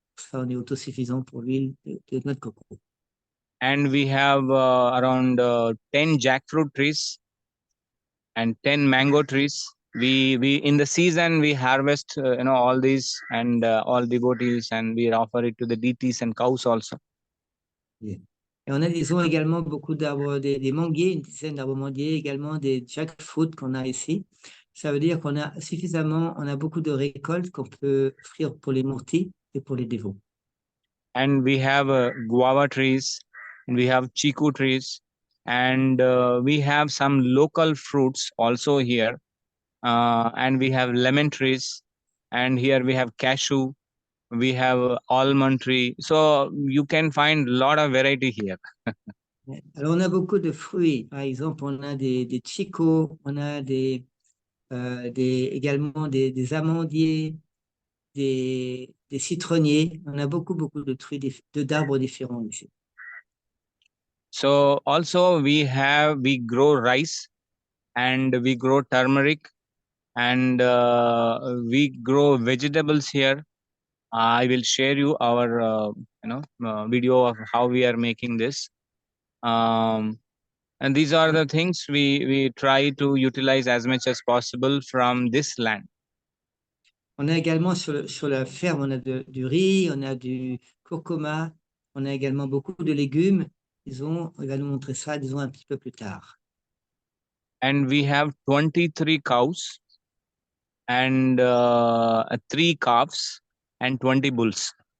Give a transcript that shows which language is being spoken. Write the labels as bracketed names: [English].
[French] Ça, on est autosuffisant pour l'huile de notre coco. [English] And we have around 10 jackfruit trees and 10 mango trees. We in the season we harvest all these, and all devotees, and we offer it to the deities and cows also. Yeah. [French] Et on a, disons, également beaucoup d'arbres, des manguiers, une dizaine d'arbres manguiers, également des jackfruit qu'on a ici. Ça veut dire qu'on a on a beaucoup de récoltes qu'on peut offrir pour les murtis et pour les dévots. [English] And we have guava trees, and we have chiku trees, and we have some local fruits also here, and we have lemon trees, and here we have cashew, we have almond tree, so you can find a lot of variety here. [French] Alors, on a beaucoup de fruits. Par exemple, on a des chicos, on a également des amandiers, des citronniers. On a beaucoup de fruits, d'arbres différents ici. [English] So also we grow rice, and we grow turmeric, and we grow vegetables here. I will share you our video of how we are making this. And these are the things we try to utilize as much as possible from this land. [French] On a également sur la ferme, on a du riz, on a du curcuma, on a également beaucoup de légumes. On va nous montrer ça, disons, un petit peu plus tard. [English] And we have 23 cows and 3 calves and 20 bulls.